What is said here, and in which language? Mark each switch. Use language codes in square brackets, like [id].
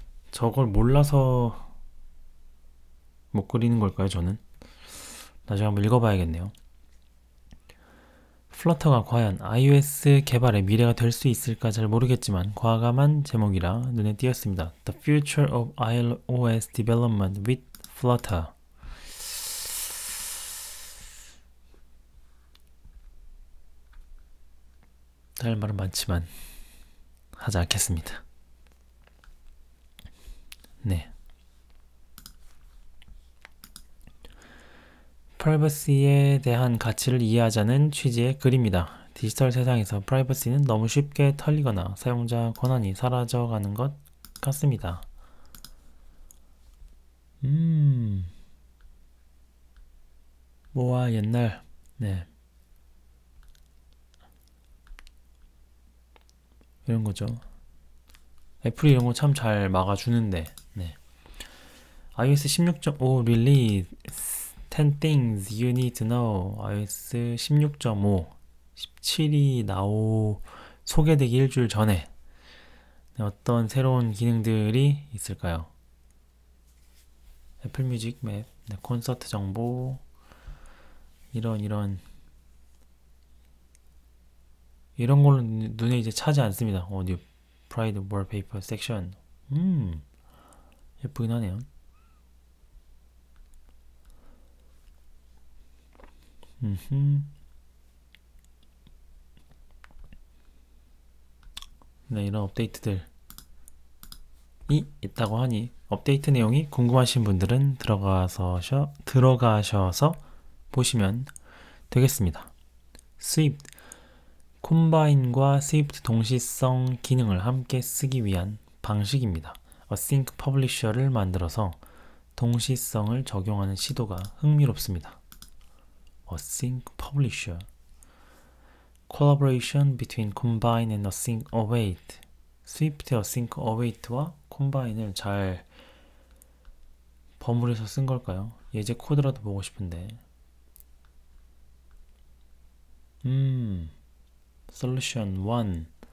[ko] 저걸 몰라서 못 그리는 걸까요, 저는? 나중에 한번 읽어봐야겠네요. 플러터가 과연 iOS 개발의 미래가 될 수 있을까 잘 모르겠지만 과감한 제목이라 눈에 띄었습니다. [en] The Future of iOS Development with Flutter. [ko] 할 말은 많지만 하지 않겠습니다. 네. 프라이버시에 대한 가치를 이해하자는 취지의 글입니다. 디지털 세상에서 프라이버시는 너무 쉽게 털리거나 사용자 권한이 사라져가는 것 같습니다. 뭐와 옛날, 네. 이런 거죠. 애플이 이런 거 참 잘 막아주는데, 네. [en] iOS 16.5 릴리즈 10 things you need to know. [ko] iOS 16.5 17이 소개되기 일주일 전에 어떤 새로운 기능들이 있을까요? 애플 뮤직 맵, 네, 콘서트 정보, 이런 걸로 눈에 이제 차지 않습니다. 뉴 프라이드 월페이퍼 섹션. 예쁘긴 하네요. 네, 이런 업데이트들이 있다고 하니 업데이트 내용이 궁금하신 분들은 들어가셔서 보시면 되겠습니다. 스위프트 콤바인과 스위프트 동시성 기능을 함께 쓰기 위한 방식입니다. Async Publisher를 만들어서 동시성을 적용하는 시도가 흥미롭습니다. [en] Async Publisher Collaboration between Combine and Async Await. [ko] 스위프트의 Async Await와 Combine을 잘 버무려서 쓴 걸까요? 예제 코드라도 보고 싶은데. [en] Solution 1.